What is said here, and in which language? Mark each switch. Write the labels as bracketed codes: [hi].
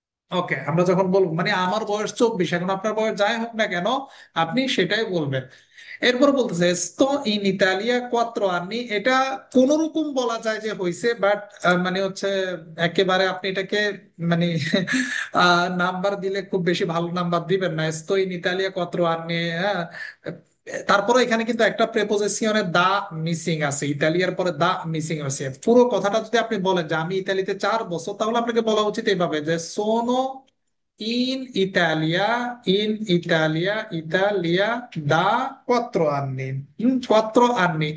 [bn] ওকে, আমরা যখন বলবো মানে আমার বয়স 24, এখন আপনার বয়স যাই হোক না কেন আপনি সেটাই বলবেন। এরপর বলতেছে [it] sto in Italia 4 anni, [bn] এটা কোন রকম বলা যায় যে হইছে, বাট মানে হচ্ছে একেবারে আপনি এটাকে মানে নাম্বার দিলে খুব বেশি ভালো নাম্বার দিবেন না। [it] sto in Italia 4 anni, হ্যাঁ। [bn] তারপরে এখানে কিন্তু একটা প্রেপোজিশনে দা মিসিং আছে, ইতালিয়ার পরে দা মিসিং আছে। পুরো কথাটা যদি আপনি বলেন যে আমি ইতালিতে 4 বছর, তাহলে আপনাকে বলা উচিত এইভাবে যে [it] সোনো ইন ইতালিয়া, ইন ইতালিয়া, ইতালিয়া দা কোয়াত্রো আন্নি, [bn] কোয়াত্রো আন্নি।